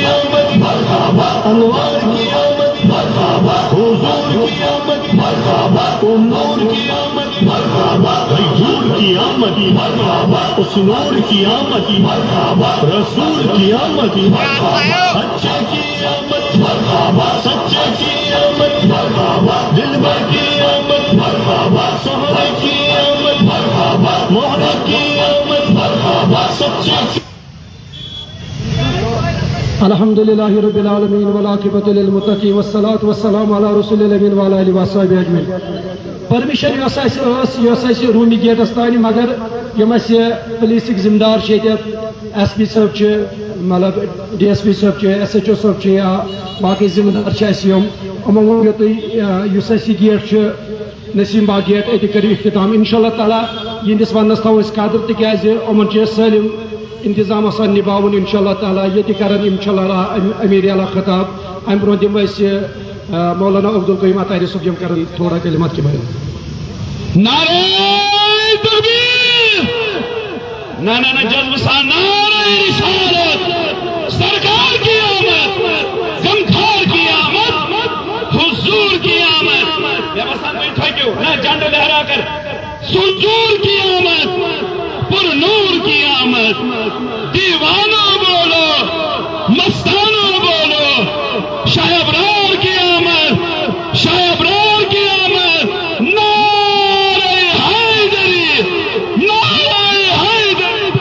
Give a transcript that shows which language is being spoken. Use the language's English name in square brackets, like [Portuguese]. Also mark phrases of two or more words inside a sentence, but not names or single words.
[Urdu] آمد انوار کی آمد حضور کی آمد نور کی آمد غیور کی آمد اس نور کی آمد رسول کی آمد اچھے کی آمد سچے کی آمد دلبر کی آمد سہرے کی آمد موہرے کی آمد سچے کی [Arabic] الحمد لله رب العالمين والعاقبة للمتقين والصلاة والسلام على رسول الأمين وعلى آله وصحبه أجمعين. [Kashmiri] پرمیشن رومی گیٹس تانی مگر یم پولیسک ذمہ دار ایس پی صاحب مطلب ڈی ایس پی صاحب ایس ایچ او صاحب یا باقی ذمہ دار یِمو ؤنِو تُہۍ یُس اَسہِ یہِ گیٹ چھُ نسیم باغ گیٹ اتہِ کٔرِو اختتام [Arabic] انشاء اللہ تعالیٰ [Kashmiri] یِہنٛدِس وننس تھاوو أسۍ قدر تِکیازِ یِمن چھُ سٲلِم انتظام آسان نِباوُن [Arabic] انشاء اللہ تعالیٰ [Kashmiri] ییٚتہِ کرن [Arabic] انشاء اللہ [Kashmiri] امیر اعلیٰ خطاب امہِ برونٛہہ دِمو أسۍ مولانا عبدالقیوم اطہری صٲب یِم کرن [Urdu] تھوڑا کلمات کے بارے میں نعرہ تکبیر [Kashmiri] نہ جذب سان [Urdu] نعرہ رسالت سرکار کی آمد غمخوار کی آمد حضور کی آمد یا بسان کوئی تھکیو نہ جھنڈ لہرا کر سنجور کی آمد پر نور کی آمد دیوانہ بولو مستانہ بولو شاہ ابرار کی آمد شاہ ابرار کی آمد نعرہ حیدری نعرہ حیدری